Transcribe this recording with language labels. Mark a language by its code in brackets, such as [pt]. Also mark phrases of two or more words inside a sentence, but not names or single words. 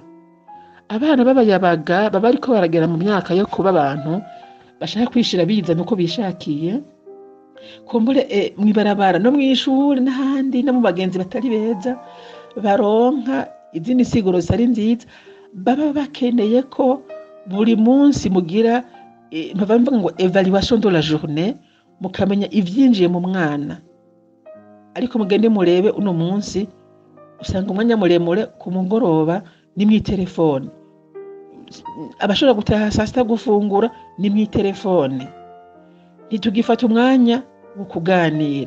[rn] Abana b'abayabaga baba ariko baragera mu myaka yo kuba abantu bashaka kwishira biza nuko bishakiye. Kumbure mwibarabara no mw'ishuri n'ahandi no mu bagenzi batari beza, baronka izindi siguro zitari nziza. Baba bakeneye ko buri munsi mugira mvuga ngo [fr] evaluation de la journée, [rn] mukamenya ivyinjiye mu mwana. Ariko mugende murebe uno munsi usanga umwanya muremure ku mugoroba ni mw'iterefone, abashobora gutaha saa sita gufungura ni mw'iterefone, ntitugifata umwanya wo kuganira.